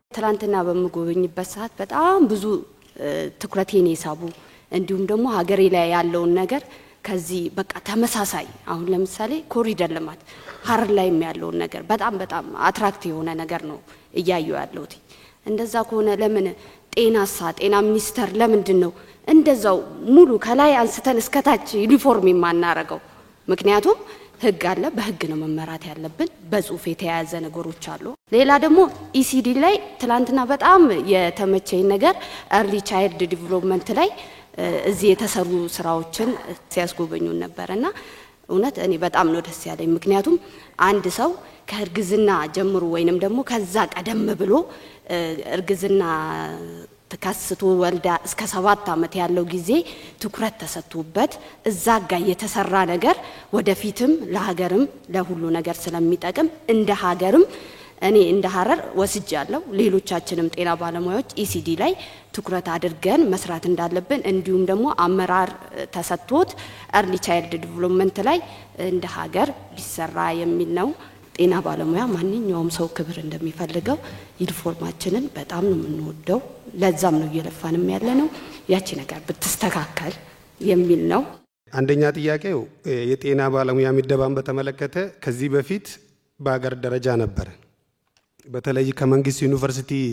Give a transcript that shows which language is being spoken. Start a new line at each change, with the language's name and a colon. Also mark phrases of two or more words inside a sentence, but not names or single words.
Amharic: ትላንትና በመጎብኝበት ሰዓት በጣም ብዙ ትኩረቴን የሳቡ እንዲሁም ደግሞ ሀገሬ ላይ ያለውን ነገር ከዚህ በቃ ተመሳሳይ አሁን ለምሳሌ ኮሪደር ልማት ሀረር ላይ ያለውን ነገር በጣም አትራክት የሆነ ነገር ነው እያዩ ያለውት እንደዛ ከሆነ ለምን ጤና ሚኒስተር ለምንድን ነው እንደዛው ሙሉ ከላይ አንስተን እስከታች ዩኒፎርም የማናረገው ምክንያቱም ህግ አለ በህግ ነው መመራት ያለብን በጽሁፍ የተያዘ ነገሮች አሉ ሌላ ደግሞ ኢሲዲ ላይ ትላንትና በጣም የተመቸኝ ነገር
English: early child development
Amharic: ላይ እዚህ የተሰሩ ስራዎችን ሲያስጎበኙን ነበርና እውነት እኔ በጣም ነው ደስ ያለኝ ምክንያቱም አንድ ሰው ከእርግዝና ጀምሮ ወይንም ደግሞ ከዛ ቀደም ብሎ እርግዝና ተካስቶ ወልዳ እስከ 7 አመት ያለው ጊዜ ትኩረት ተሰጥቶበት እዛ ጋር የተሰራ ነገር ወደፊትም ለሀገርም ለሁሉ ነገር ስለሚጠቅም እንደ ሀገርም እኔ እንደ ሀረር ወስጃለሁ ሌሎቻችንም ጤና ባለሙያዎች ኢሲዲ ላይ ትኩረት አድርገን መስራት እንዳለብን እንዲሁም ደግሞ አመራር ተሰጥቶት
English: early child development
Amharic: ላይ እንደ ሀገር ቢሰራ የሚል ነው ጤና ባለሙያ ማንኛውም ሰው ክብር እንደሚፈልገው ዩኒፎርማችንን በጣም ነው የምንወደው ለዛም ነው እየለፋንም ያለነው ያቺ ነገር ብትስተካከል የሚል ነው አንደኛ ጥያቄው የጤና ባለሙያ ምደባን በተመለከተ ከዚህ በፊት በአገር ደረጃ ነበር በተለይ ከመንግስት ዩኒቨርሲቲ